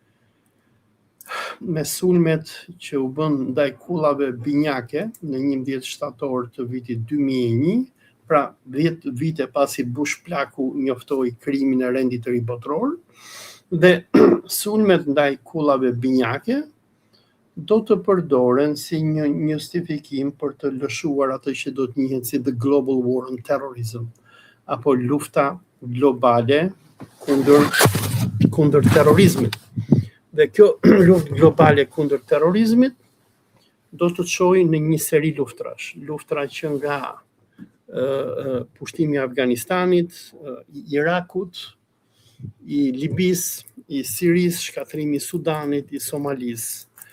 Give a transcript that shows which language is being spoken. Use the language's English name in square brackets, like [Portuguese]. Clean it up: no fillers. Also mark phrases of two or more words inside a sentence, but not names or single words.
[Albanian] me sulmet që u bën ndaj kullave binjake në 11 shtator të vitit 2001, pra 10 vite pasi Bush plaku njoftoi krijimin e rendit të ri botror, dhe sulmet ndaj kullave binjake do të përdoren si një justifikim për të lëshuar atë që do të njihet si [English] the global war on terrorism, [Albanian] apo lufta globale kundër terrorizmit. Dhe kjo luftë globale kundër terrorizmit do të çojë në një seri luftrash. Luftra që nga pushtimi i Afganistanit, i Irakut, i Libis, i Siris, shkatrimi i Sudanit, i Somalis,